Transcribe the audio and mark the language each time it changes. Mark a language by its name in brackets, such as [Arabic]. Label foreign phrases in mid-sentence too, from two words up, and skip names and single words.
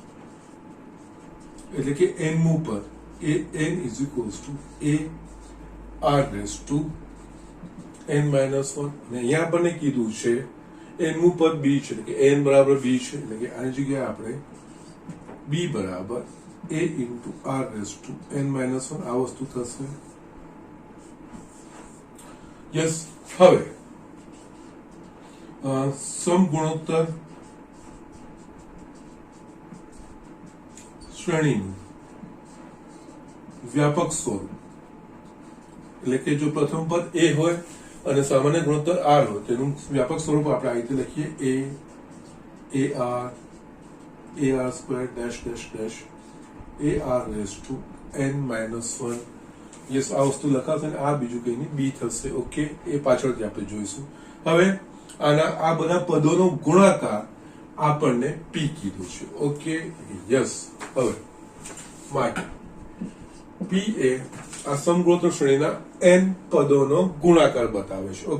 [Gujarati] એટલે કે n નું પદ એ [English] n is equals to a r raise to n - 1 [Gujarati] અને અહીંયા આપણને કીધું છે n નું પદ b છે એટલે કે n બરાબર b છે એટલે કે આની જગ્યાએ આપણે b બરાબર [English] a into r raised to n minus 1 [Gujarati] આ વસ્તુ થશે યસ હવે સમગુણોત્તર શ્રેણીનું વ્યાપક સ્વરૂપ એટલે કે જો પ્રથમ પદ a હોય અને સામાન્ય ગુણોત્તર r હોય તેનું વ્યાપક સ્વરૂપ આપણે આ રીતે લખીએ [English] ar square dash dash dash ar raised to n minus 1 [Gujarati] યસ આ વસ્તુ લખાશે અને આ બીજું કઈ નહીં b થશે ઓકે એ પાછળથી આપણે જોઈશું હવે આના આ બધા પદોનો ગુણાકાર આપણને p કીધું છે ઓકે યસ હવે માટે પી એ આ સમગુણોત્તર શ્રેણીના n પદોનો ગુણાકાર બતાવે છે.